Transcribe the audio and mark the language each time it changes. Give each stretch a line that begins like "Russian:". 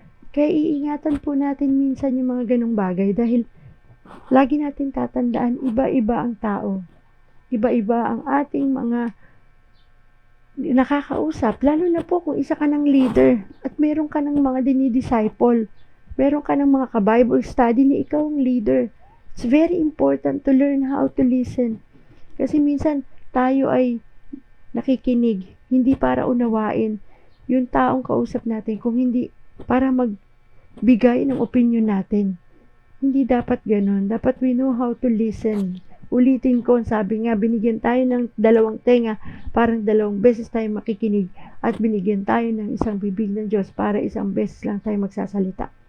Filipino: Kaya iingatan po natin minsan yung mga ganong bagay dahil lagi natin tatandaan, iba-iba ang tao. Iba-iba ang ating mga nakakausap. Lalo na po kung isa ka ng leader at meron ka ng mga dinidisciple. Meron ka ng mga ka-Bible study na ikaw ang leader.
English: It's very important to learn how to listen.
Filipino: Kasi minsan tayo ay nakikinig, hindi para unawain yung taong kausap natin, kung hindi para magbigay ng opinion natin. Hindi dapat ganun. Dapat
English: we know how to listen.
Filipino: Ulitin ko, sabi nga, binigyan tayo ng dalawang tenga, parang dalawang beses tayo makikinig, at binigyan tayo ng isang bibig ng Diyos para isang beses lang tayo magsasalita.